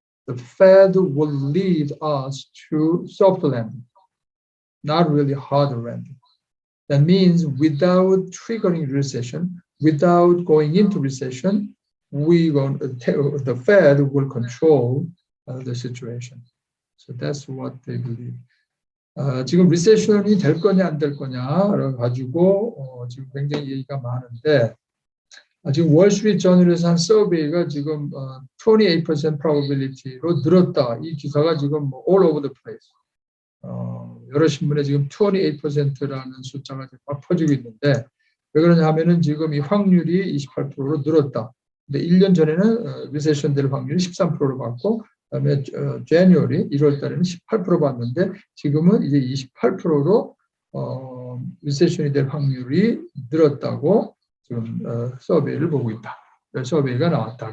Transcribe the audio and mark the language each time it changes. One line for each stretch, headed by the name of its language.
English: the Fed will lead us to soft landing, not really hard landing. That means without triggering recession, without going into recession, the Fed will control the situation. So that's what they believe.
Korean: 지금 리세션이 될 거냐 안 될 거냐 가지고 지금 굉장히 얘기가 많은데 지금 월스트리트 저널에서 한 서베이가 지금
English: 28% probability
Korean: 로 늘었다. 이 기사가 지금
English: all over the place.
Korean: 여러 신문에 지금 28%라는 숫자가 막 퍼지고 있는데 왜 그러냐 하면은 지금 이 확률이 28%로 늘었다. 근데 1년 전에는 리세션 될 확률이 13%로 봤고 그다음에 January 1월 달에는 18% 봤는데 지금은 이제 28%로 리세션이 될 확률이 늘었다고 지금 서베이를 보고 있다. 서베이가 나왔다.